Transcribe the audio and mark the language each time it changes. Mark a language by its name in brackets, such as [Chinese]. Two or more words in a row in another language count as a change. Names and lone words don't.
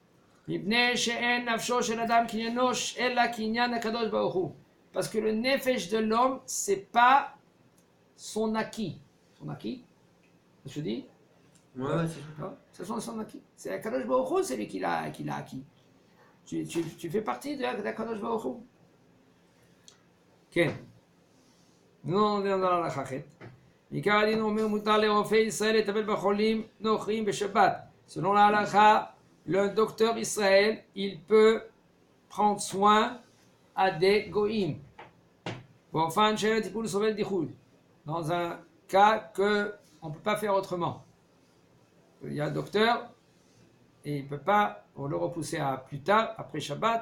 [French] Parce que le nefesh de l'homme, c'est pas son acquis. Son acquis? Je dis? Ouais, c'est ça. C'est son acquis. C'est [Hebrew] הקדוש ברוך הוא, [French] c'est lui qui l'a acquis. Tu fais partie de [Hebrew] הקדוש ברוך הוא. כן. נו, נדבר על החכת. בעיקר הדין אומר מותר לרופא ישראל לטפל בחולים נוכרים בשבת. [French] Selon la halakha, le docteur Israël, il peut prendre soin à des goïms. Dans un cas qu'on ne peut pas faire autrement. Il y a un docteur et il ne peut pas, on le repousser à plus tard, après Shabbat.